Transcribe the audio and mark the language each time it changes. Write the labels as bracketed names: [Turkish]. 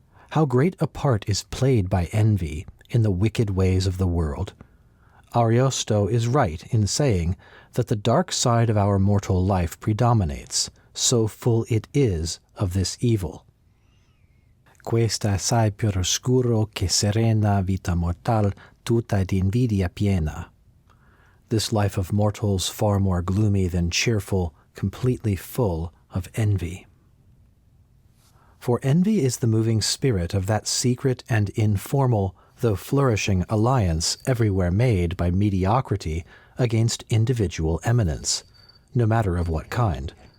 [English] How great a part is played by envy in the wicked ways of the world! Ariosto is right in saying that the dark side of our mortal life predominates, so full it is of this evil. [Italian] Questa assai più oscuro che serena vita mortal tutta d'invidia piena. [English] This life of mortals far more gloomy than cheerful, completely full of envy. For envy is the moving spirit of that secret and informal, though flourishing alliance everywhere made by mediocrity against individual eminence, no matter of what kind.